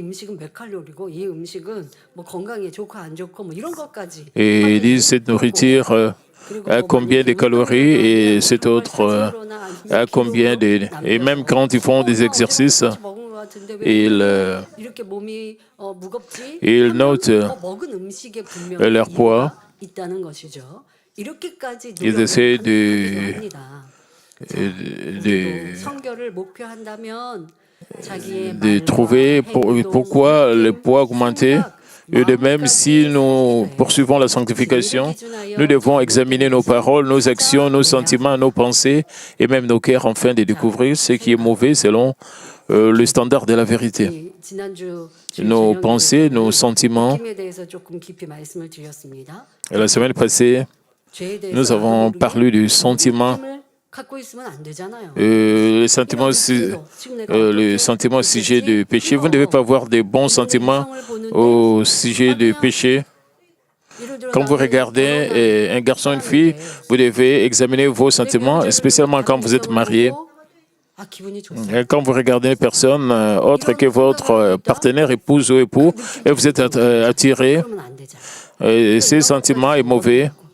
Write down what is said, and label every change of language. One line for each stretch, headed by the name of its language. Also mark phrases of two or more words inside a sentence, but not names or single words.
French: Et ils disent cette nourriture à combien de calories et cette autre à combien de... Et même quand ils font des exercices, ils notent leur poids
Korean: 이렇게까지
French: Ils
Korean: 노력을
French: essaient
Korean: 하기도 합니다.
French: de,
Korean: 성결을 목표한다면 자기의
French: de
Korean: 말과
French: trouver
Korean: 행동,
French: pourquoi le
Korean: 느낌,
French: poids a augmenté.
Korean: 생각,
French: Et de même, si nous
Korean: 마음까지
French: poursuivons la
Korean: 진리를
French: sanctification,
Korean: 기준하여
French: nous devons
Korean: 잘못된
French: examiner nos
Korean: 것을
French: paroles, nos actions, nos
Korean: 찾아내야
French: sentiments, nos pensées et même nos cœurs afin de découvrir ce qui est mauvais selon le standard de la vérité.
Korean: 이 지난주
French: Nos pensées, nos sentiments.
Korean: 느낌에 대해서 조금 깊이 말씀을 드렸습니다.
French: Et la semaine passée,
Korean: 죄에 대해서
French: nous avons
Korean: 나도 모르게
French: parlé du sentiment.
Korean: 느낌을 갖고 있으면 안 되잖아요.
French: Le sentiment au sujet du péché. Vous ne devez pas avoir de bons sentiments au sujet du péché. Quand vous regardez un garçon, une fille, vous devez examiner vos sentiments, spécialement quand vous êtes marié. Et quand vous regardez une personne autre que votre partenaire, épouse ou époux, et vous êtes attiré, ces sentiments est mauvais.